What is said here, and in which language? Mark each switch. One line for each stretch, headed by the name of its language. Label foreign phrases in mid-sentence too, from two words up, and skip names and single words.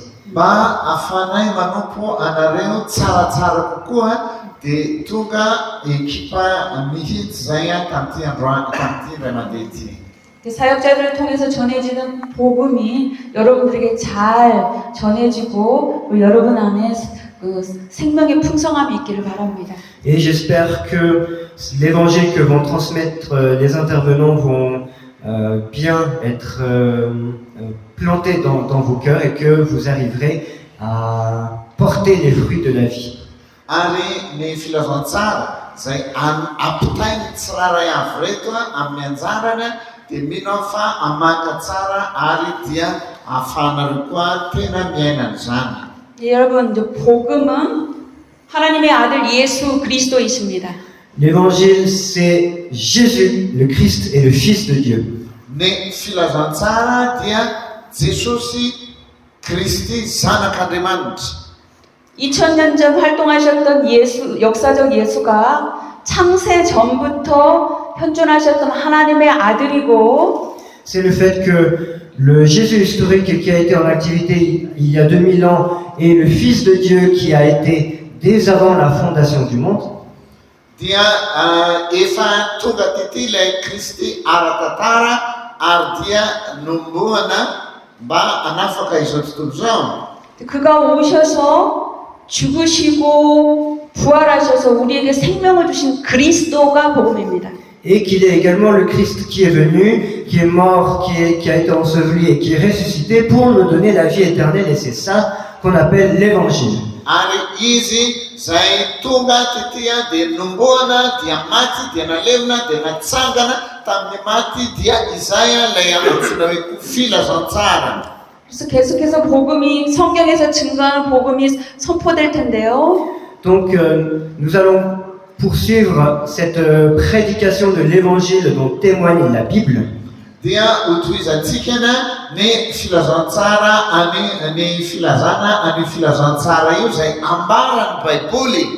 Malagasy: Mba afanay manompo anareo tsaratsara kokoa dia tonga ekipa mihitsy zay tamin'ity androany tamin'ity iray mandeha ity.
Korean: 사역자들을 통해서 전해지는 복음이 여러분들에게 잘 전해지고 여러분 안에 그 생명의 풍성함이 있기를 바랍니다.
French: Et j'espère que l'évangile que vont transmettre les intervenants vont bien être planté dans vos cœurs et que vous arriverez à porter les fruits de la vie.
Malagasy: Ary ny filazantsara zay ampitainy tsiraray avy reto amin'ny anjarany dia mino aho fa amaka tsara ary dia ahafahanareo koa tena miaina izany.
Korean: 여러분, 복음은 하나님의 아들 예수 그리스도이십니다.
French: L'évangile, c'est Jésus, le Christ et le Fils de Dieu.
Malagasy: Ny filazantsara dia Jesosy Kristy zanak'Andriamanitra.
Korean: 2000년 전 활동하셨던 역사적 예수가 창세 전부터 현존하셨던 하나님의 아들이고
French: c'est le fait que le Jésus historique qui a été en activité il y a 2000 ans est le Fils de Dieu qui a été dès avant la fondation du monde.
Malagasy: dia efa tonga tety ilay Kristy ara-tantara ary dia nomboana mba hanafaka izao tontolo izao.
Korean: 그가 오셔서 죽으시고 부활하셔서 우리에게 생명을 주신 그리스도가 복음입니다.
French: Et qu'il est également le Christ qui est venu, qui est mort, qui a été enseveli et qui est ressuscité pour nous donner la vie éternelle. Et c'est ça qu'on appelle l'évangile.
Malagasy: Ary izy zay tonga tetya dia nomboana, dia maty, dia nalevina, dia natsangana tamin'ny maty, dia izay lay antsoina hoe filazantsara.
Korean: 그래서 계속해서 복음이 성경에서 증거하는 복음이 선포될 텐데요.
French: Donc nous allons poursuivre cette prédication de l'évangile dont témoigne la Bible.
Malagasy: Dia utoizantsika ny filazantsara ny filazana ny filazantsara io zay ambaran'ny Baiboly.